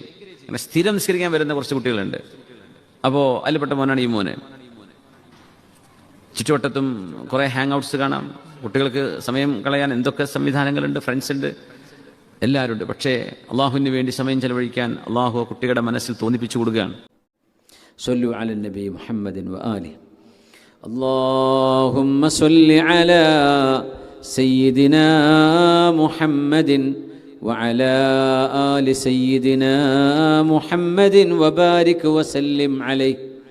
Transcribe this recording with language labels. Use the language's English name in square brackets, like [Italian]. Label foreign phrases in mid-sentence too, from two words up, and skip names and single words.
[Malayalam] അങ്ങനെ സ്ഥിരം നിസ്കരിക്കാൻ വരുന്ന കുറച്ച് കുട്ടികളുണ്ട്. അപ്പോൾ അതിൽപ്പെട്ട മോനാണ് ഈ മോന്. ചുറ്റുവട്ടത്തും കുറേ ഹാങ് ഔട്ട്സ് കാണാം. കുട്ടികൾക്ക് സമയം കളയാൻ എന്തൊക്കെ സംവിധാനങ്ങളുണ്ട്, ഫ്രണ്ട്സ് ഉണ്ട്, എല്ലാവരും ഉണ്ട്. പക്ഷേ അള്ളാഹുവിന് വേണ്ടി സമയം ചെലവഴിക്കാൻ അള്ളാഹു കുട്ടികളുടെ മനസ്സിൽ തോന്നിപ്പിച്ചു കൊടുക്കുകയാണ്. [Arabic] صلوا على النبي محمد وآله. اللهم صل على سيدنا محمد وعلى آل سيدنا محمد وبارك وسلم عليه.